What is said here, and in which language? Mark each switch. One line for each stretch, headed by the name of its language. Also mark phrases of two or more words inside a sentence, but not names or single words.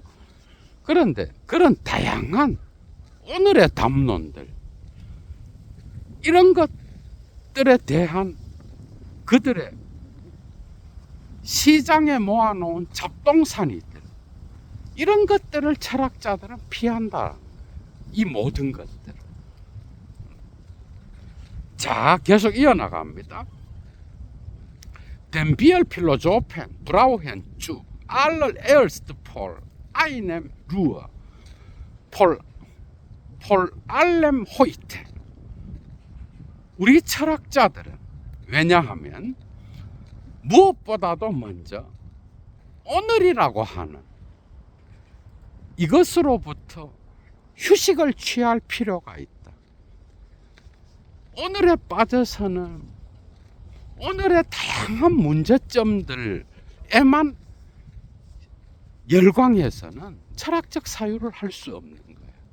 Korean: 그런데 그런 다양한 오늘의 담론들, 이런 것들에 대한 그들의 시장에 모아놓은 잡동사니들, 이런 것들을 철학자들은 피한다. 이 모든 것들. 자, 계속 이어나갑니다.
German: Den wir Philosophen brauchen zu allererst vor einem Ruhe, vor allem heute.
Korean: 우리 철학자들은, 왜냐하면 무엇보다도 먼저 오늘이라고 하는 이것으로부터 휴식을 취할 필요가 있다. 오늘에 빠져서는 오늘의 다양한 문제점들에만 열광해서는 철학적 사유를 할 수 없는 거예요.